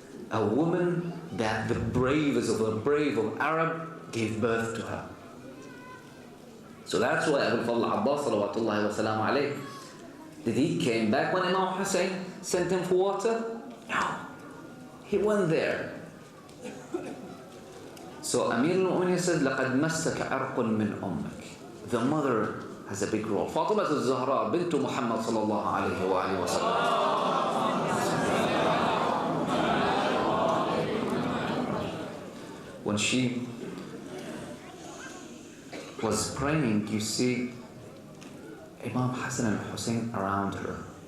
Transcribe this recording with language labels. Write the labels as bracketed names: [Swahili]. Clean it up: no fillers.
[English] A woman that the bravest of the brave of Arab gave birth to her. So that's why Abu al-Fadl Abbas salawatullahi wa salam alayh, did he came back when Imam Hussein sent him for water? No. He went there. So Amir al-Mu'mineen says, [Arabic] لَقَدْ مَسَّكَ عَرْقٌ مِّنْ أُمِّكَ. [English] The mother has a big role. Fatima al-Zahra bint Muhammad sallallahu alayhi wa alihi wa sallam. When she was praying, you see Imam Hassan and Hussein around her.